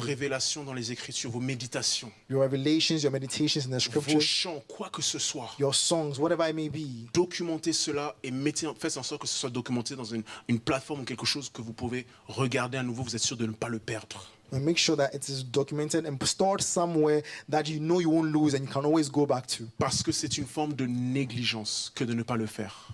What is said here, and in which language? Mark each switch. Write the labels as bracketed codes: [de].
[fr] révélations dans les Écritures, vos méditations, [en] your revelations, your meditations in the [fr] vos [en] scriptures, [fr] chants, quoi que ce soit. [en] your songs, whatever it may be. [fr] Documentez cela et faites en sorte que ce soit documenté dans une plateforme ou quelque chose que vous pouvez regarder à nouveau. Vous êtes sûr de ne pas le perdre. [en] And make sure that it is documented and stored somewhere that you know you won't lose and you can always go back to. [fr] Parce que c'est une forme de négligence que de ne pas le faire.